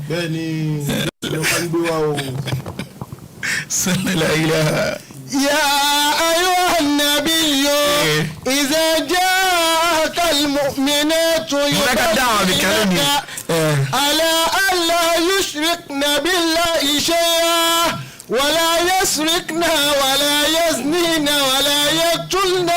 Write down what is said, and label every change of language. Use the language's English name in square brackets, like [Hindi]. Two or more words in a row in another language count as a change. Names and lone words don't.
[Yoruba] bẹ́ẹ̀ni ló máa ń gbé wa o. sọlá ilẹ̀. [Arabic] يا أيها النبي إذا جاءك المؤمنات يبايعنك على ألا يشركن بالله شيئا ولا يسرقن ولا يزنين ولا يقتلن